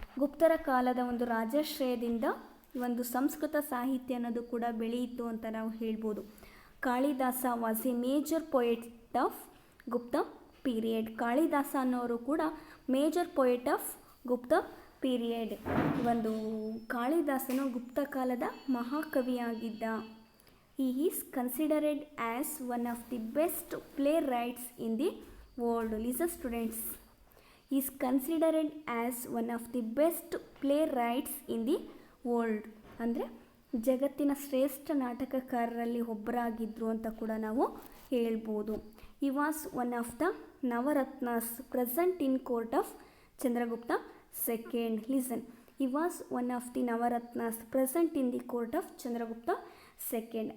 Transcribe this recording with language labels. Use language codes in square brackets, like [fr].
[kn] ಗುಪ್ತರ ಕಾಲದ ಒಂದು ರಾಜಾಶ್ರಯದಿಂದ ಒಂದು ಸಂಸ್ಕೃತ ಸಾಹಿತ್ಯ ಅನ್ನೋದು ಕೂಡ ಬೆಳೆಯಿತು ಅಂತ ನಾವು ಹೇಳ್ಬೋದು. [en] Kalidasa was a major poet of Gupta period. Kalidasa [kn] ಅನ್ನೋರು ಕೂಡ [en] Major poet of Gupta period. [kn] ಒಂದು ಕಾಳಿದಾಸನು ಗುಪ್ತ ಕಾಲದ ಮಹಾಕವಿಯಾಗಿದ್ದ. [en] He is considered as one of the best playwrights in the world. Listen students, he is considered as one of the best playwrights in the world. [kn] ಅಂದರೆ ಜಗತ್ತಿನ ಶ್ರೇಷ್ಠ ನಾಟಕಕಾರರಲ್ಲಿ ಒಬ್ಬರಾಗಿದ್ದರು ಅಂತ ಕೂಡ ನಾವು ಹೇಳ್ಬೋದು. [en] He was one of the Navaratnas present in court of Chandragupta II. Listen, he was one of the Navaratnas present in the court of Chandragupta II.